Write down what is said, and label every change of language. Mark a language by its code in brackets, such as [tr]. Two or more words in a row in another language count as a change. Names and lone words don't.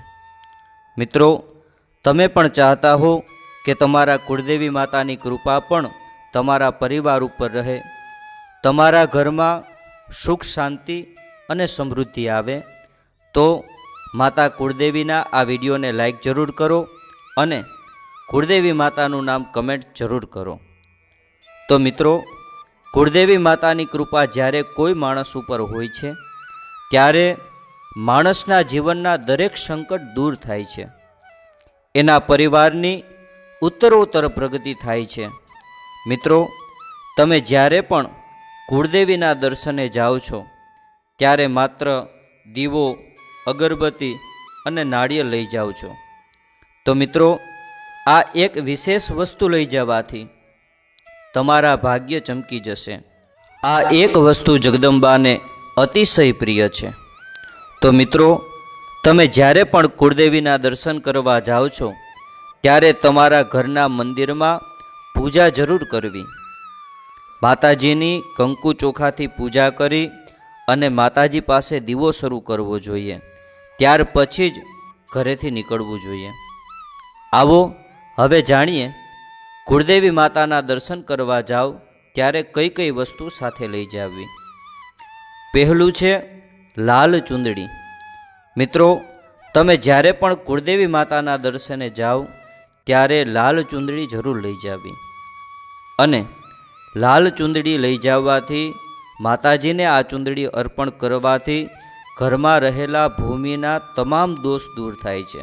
[gu] મિત્રો, તમે પણ ચાહતા હો કે તમારા કુળદેવી માતાની કૃપા પણ તમારા પરિવાર ઉપર રહે, તમારા ઘરમાં સુખ શાંતિ અને સમૃદ્ધિ આવે, તો માતા કુળદેવીના આ વિડિયોને લાઇક જરૂર કરો અને કુળદેવી માતાનું નામ કમેન્ટ જરૂર કરો। તો મિત્રો, કુળદેવી માતાની કૃપા જ્યારે કોઈ માણસ ઉપર હોય છે ત્યારે માણસના જીવનના દરેક સંકટ દૂર થાય છે, એના પરિવારની ઉત્તરોત્તર પ્રગતિ થાય છે। મિત્રો, તમે જ્યારે પણ કુળદેવીના દર્શને જાઓ છો ત્યારે માત્ર દીવો, અગરબત્તી અને નારિયેળ લઈ જાઓ છો। તો મિત્રો, આ એક વિશેષ વસ્તુ લઈ જવાથી તમારા ભાગ્ય ચમકી જશે। આ એક વસ્તુ જગદંબાને અતિશય પ્રિય છે। તો મિત્રો, તમે જ્યારે પણ કુળદેવીના દર્શન કરવા જાઓ છો ત્યારે તમારા ઘરના મંદિરમાં પૂજા જરૂર કરવી। માતાજીની કંકુ ચોખાથી પૂજા કરી અને માતાજી પાસે દીવો શરૂ કરવો જોઈએ, ત્યાર પછી જ ઘરેથી નીકળવું જોઈએ। આવો હવે જાણીએ કુળદેવી માતાના દર્શન કરવા જાઓ ત્યારે કઈ કઈ વસ્તુ સાથે લઈ જાવી। પહેલું છે લાલ ચૂંદડી। મિત્રો, તમે જ્યારે પણ કુળદેવી માતાના દર્શને જાઓ ત્યારે લાલ ચૂંદડી જરૂર લઈ જાવી અને લાલ ચૂંદડી લઈ જાવાથી માતાજીને આ ચૂંદડી અર્પણ કરવાથી ઘરમાં રહેલા ભૂમિના તમામ દોષ દૂર થાય છે।